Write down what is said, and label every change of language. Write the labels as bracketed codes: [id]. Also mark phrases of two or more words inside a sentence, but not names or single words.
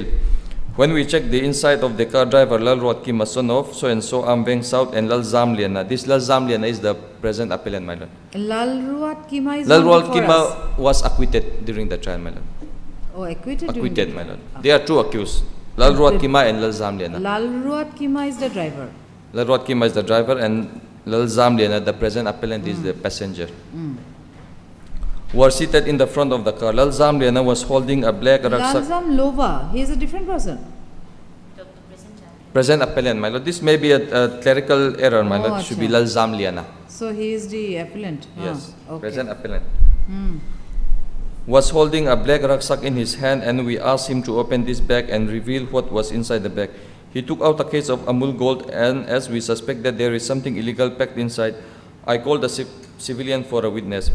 [en] When we checked the inside of the car, driver Lal Ruat Masonov, so and so Ambeng South, and Lal Zamliana. This Lal Zamliana is the present appellant, my lord. Lal Ruat Kima is Lal not Ruat before us. Kima was acquitted during the trial, my lord. Oh, acquitted. during Acquitted, the my trial. lord. There are two accused, Lal Ruat Kima and Lal Zamliana. Lal Ruat Kima is the driver. Lal Ruat Kima is the driver, and Lal Zamliana, the present appellant, is the passenger. Were seated in the front of the car. Lal Zamliana was holding a black rucksack. Lalzam Lova, he is a different person. Present appellant, my lord. This may be a clerical error, my Oh, lord. It should be acha. Lal Zamliana. So he is the appellant. Yes, okay. present appellant. Was holding a black rucksack in his hand, and we asked him to open this bag and reveal what was inside the bag. He took out a case of Amul Gold, and as we suspect that there is something illegal packed inside, I called the civilian for a witness.